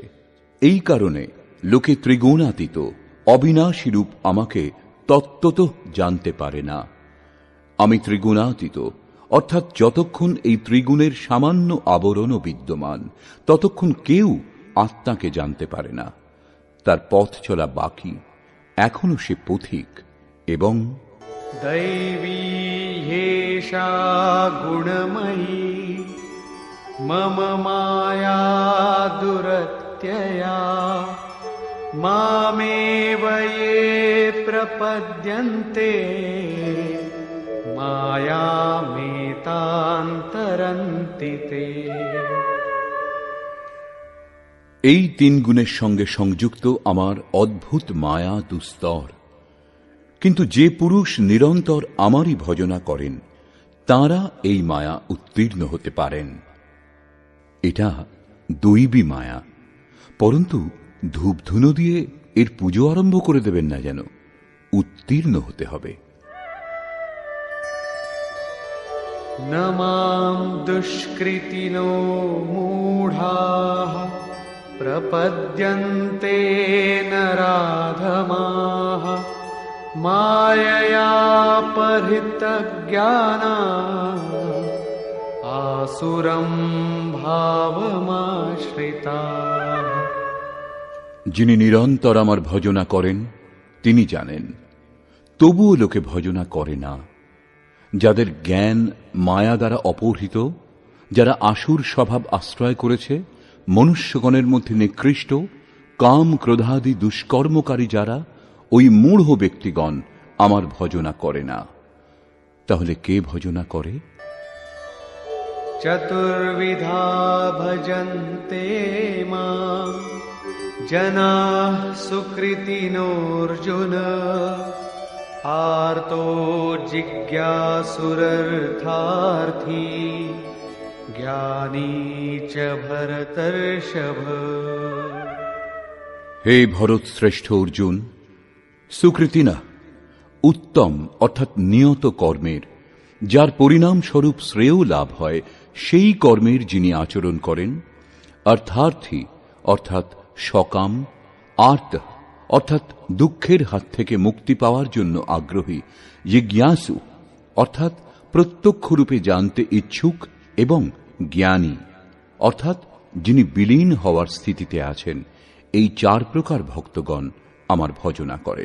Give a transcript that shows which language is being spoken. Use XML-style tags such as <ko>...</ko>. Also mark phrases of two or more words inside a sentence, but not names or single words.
<bn>এই কারণে লোকে ত্রিগুণাতীত অবিনাশী রূপ আমাকে তত্ত্বত জানতে পারে না। আমি ত্রিগুণাতীত, অর্থাৎ যতক্ষণ এই ত্রিগুণের সামান্য আবরণও বিদ্যমান ততক্ষণ কেউ আত্মাকে জানতে পারে না। তার পথ চলা বাকি, এখনো সে পথিক। এবং</bn> <sa>दैवी ह्येषा गुणमयी मम माया दुरत्यया मामेव ये प्रपद्यन्ते मायामेतान्तरन्ति ते।</sa> <bn>এই তিন গুণের সঙ্গে সংযুক্ত আমার অদ্ভুত মায়া দুস্তর, কিন্তু যে পুরুষ নিরন্তর আমারই ভজনা করেন তাঁরা এই মায়া উত্তীর্ণ হতে পারেন। এটা দৈবী মায়া, পরন্তু ধূপধুনো দিয়ে এর পুজো আরম্ভ করে দেবেন না, যেন উত্তীর্ণ হতে হবে।</bn> <sa>न मां दुष्कृतिनो मूढाः प्रपद्यन्ते नराधमाः मायया परितज्ञानाः आसुरं भावमाश्रिताः।</sa> <bn>যিনি নিরন্তর আমার ভজনা করেন তিনি জানেন, তবুও লোকে ভজনা করে না। যাদের জ্ঞান মায়া দ্বারা অপহৃত, যারা আসুর স্বভাব আশ্রয় করেছে, মনুষ্যগণের মধ্যে নিকৃষ্ট কাম ক্রোধাদি দুষ্কর্মকারী যারা, ওই মূঢ় ব্যক্তিগণ আমার ভজনা করে না। তাহলে কে ভজনা করে?</bn> <sa>চতুর্বিধা ভজন্তে মাম জনাঃ সুকৃতিনোর্জুন आर्तो जिज्ञासुरर्थार्थी ज्ञानी च भरतर्षभ।</sa> <bn>হে ভরত শ্রেষ্ঠ অর্জুন, সুকৃতি না, উত্তম অর্থাৎ নিয়ত কর্মের, যার পরিণাম স্বরূপ শ্রেয় লাভ হয়, সেই কর্মের যিনি আচরণ করেন। অর্থার্থী অর্থাৎ সকাম, আর্ত অর্থাৎ দুঃখের হাত থেকে মুক্তি পাওয়ার জন্য আগ্রহী, জিজ্ঞাসু অর্থাৎ প্রত্যক্ষরূপে জানতে ইচ্ছুক, এবং জ্ঞানী অর্থাৎ যিনি বিলীন হওয়ার স্থিতিতে আছেন, এই চার প্রকার ভক্তগণ আমার ভজনা করেন।</bn>